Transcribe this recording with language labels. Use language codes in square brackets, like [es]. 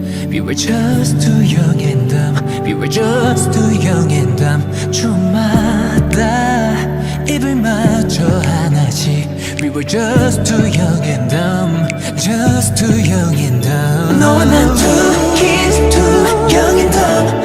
[en] We were just too young and dumb. We were just too young and dumb. [ko] 주마다 입을 맞춰 하나씩. [en] We were just too young and dumb. Just too young and dumb. [ko] 너와 난 [en] two kids, too young and dumb.